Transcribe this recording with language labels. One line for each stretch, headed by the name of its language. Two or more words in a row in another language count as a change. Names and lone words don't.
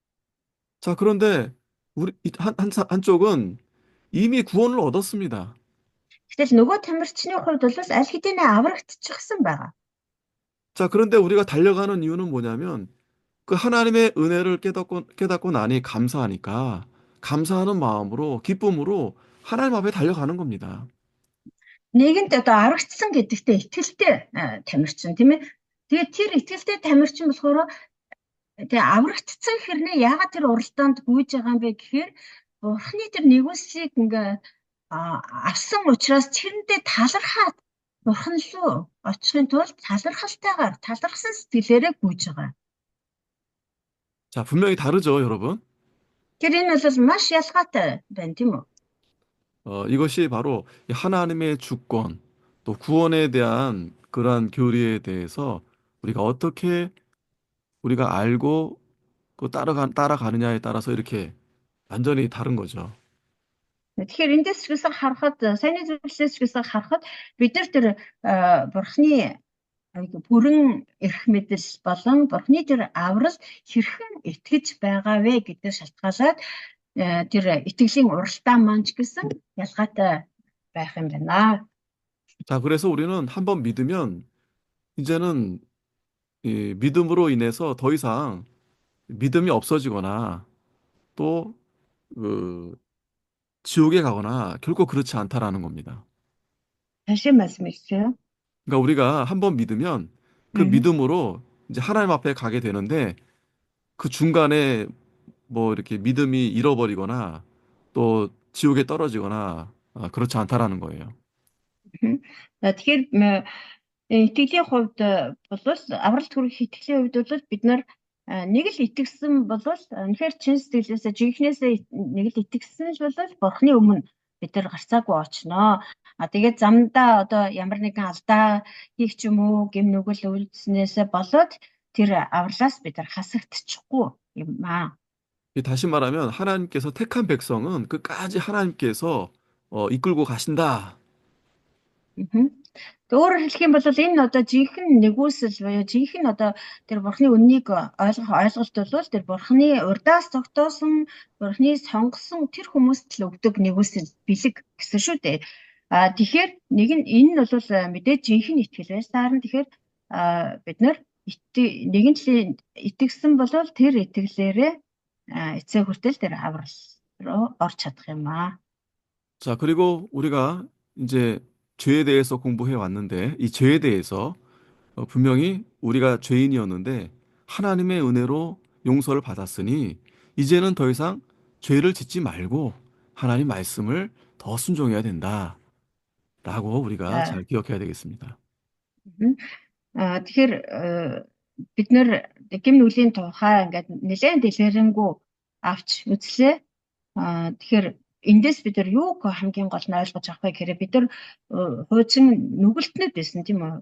Korean: 자, 그런데 우리 한쪽은 이미 구원을 얻었습니다.
Mongolian: Гэтэл нөгөө тамирчны хувьд бол аль хэдийнэ аврагдчихсан байгаа.
Korean: 자, 그런데 우리가 달려가는 이유는 뭐냐면 그 하나님의 은혜를 깨닫고 나니 감사하니까 감사하는 마음으로 기쁨으로 하나님 앞에 달려가는 겁니다.
Mongolian: Нэгэнт одоо аврагдсан гэдэгтээ итгэлтэй тамирчин тийм ээ. Тэгээд тэр итгэлтэй тамирчин болохоор тэгээ аврагдсан хэрнээ яагаад тэр уралдаанд гүйж байгаа юм бэ гэхээр Бурхны тэр нэгүсийг ингээ авсан учраас тэрэндээ талархаад Бурхан руу очихын тулд талархсан сэтгэлээрээ гүйж байгаа.
Korean: 자, 분명히 다르죠, 여러분?
Mongolian: Тэр энэ бол маш ялгаатай байна, тийм үү?
Korean: 이것이 바로 이 하나님의 주권, 또 구원에 대한 그러한 교리에 대해서 우리가 어떻게 우리가 알고 따라가느냐에 따라서 이렇게 완전히 다른 거죠.
Mongolian: Тэгэхээр эндээс ч гэсэн харахад саяны зүйлсээс ч гэсэн харахад бид нар тэр бурхны бүрэн эрх мэдэл болон бурхны тэр аврал хэрхэн итгэж байгаа вэ гэдэг шалтгаалаад тэр итгэлийн уралдаан маань ч гэсэн ялгаатай байх юм байна.
Korean: 자, 그래서 우리는 한번 믿으면 이제는 이 믿음으로 인해서 더 이상 믿음이 없어지거나 또 그 지옥에 가거나 결코 그렇지 않다라는 겁니다. 다시 말씀해 주세요. 그러니까 우리가 한번 믿으면 그 믿음으로 이제 하나님 앞에 가게 되는데 그 중간에 뭐 이렇게 믿음이 잃어버리거나 또 지옥에 떨어지거나 그렇지 않다라는 거예요.
Mongolian: Тэгэхээр итгэлийн хувьд бол авралт хүрэх итгэлийн хувьд бол бид нар нэг л итгэсэн бол үнэхээр чин сэтгэлээсээ жинхнээсээ нэг л итгэсэн бол бурхны өмнө бид нар гарцаагүй очноо. Тэгээд замдаа одоо ямар нэгэн алдаа хийх ч юм уу гэм нүгэл үйлдснээсээ болоод тэр авралаас бид нар хасагдчихгүй юм аа.
Korean: 다시 말하면 하나님께서 택한 백성은 끝까지 하나님께서 이끌고 가신다.
Mongolian: Өөрөөр хэлэх юм бол энэ одоо жинхэнэ нэгүсэл буюу жинхэнэ одоо тэр бурхны үннийг ойлгох ойлголт бол тэр бурхны урдаас тогтоосон бурхны сонгосон тэр хүмүүст л өгдөг нэгүсэл бэлэг гэсэн шүү дээ. Тэгэхээр энэ нь бол мэдээж жинхэнэ итгэл байж таарна. Тэгэхээр бид нар нэгэн жилийн итгэсэн бол тэр итгэлээрээ эцэг хүртэл тэр аврал руу орж чадах юм аа.
Korean: 자, 그리고 우리가 이제 죄에 대해서 공부해 왔는데 이 죄에 대해서 분명히 우리가 죄인이었는데 하나님의 은혜로 용서를 받았으니 이제는 더 이상 죄를 짓지 말고 하나님 말씀을 더 순종해야 된다라고 우리가 잘 기억해야 되겠습니다.
Mongolian: Тэгэхээр бид нэр гэм нүглийн тухай ингээд нэлээд дэлгэрэнгүй авч үзлээ. Тэгэхээр эндээс бид нар юуг хамгийн гол нь ойлгож авах вэ гэхээр бид нар хуучин нүгэлтнүүд байсан тийм үү?